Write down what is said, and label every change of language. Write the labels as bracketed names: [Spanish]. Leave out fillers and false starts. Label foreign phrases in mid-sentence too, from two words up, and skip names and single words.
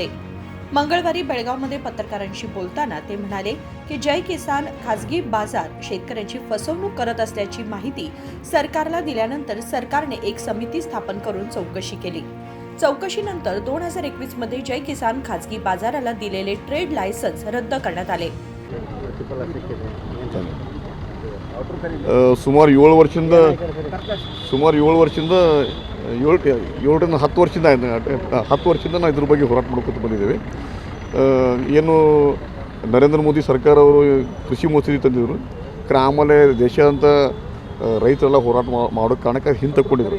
[Marathi] मंगळवारी बेळगावमध्ये पत्रकारांशी बोलताना ते म्हणाले की जय किसान खाजगी बाजार शेतकऱ्यांची फसवणूक करत असल्याची माहिती सरकारला दिल्यानंतर सरकारने एक समिती स्थापन करून चौकशी केली। चौकशीनंतर 2021 मध्ये जय किसान खाजगी बाजाराला दिलेले ट्रेड लायसन्स रद्द करण्यात आले। [Kannada] ಸುಮಾರು 7 ವರ್ಷದಿಂದ 7ರಿಂದ 10 ವರ್ಷದಿಂದ ನಾವು ಇದ್ರ ಬಗ್ಗೆ ಹೋರಾಟ ಮಾಡ್ಕೊತ ಬಂದಿದ್ದೇವೆ। ಏನು ನರೇಂದ್ರ ಮೋದಿ ಸರ್ಕಾರ ಅವರು ಕೃಷಿ ಮಸೂದೆ ತಂದಿದ್ರು, ಆಮೇಲೆ ದೇಶಾದ್ಯಂತ ರೈತರೆಲ್ಲ ಹೋರಾಟ ಮಾಡೋ ಕಾರಣಕ್ಕೆ ಹಿಂತಕ್ಕೊಂಡಿದ್ರು।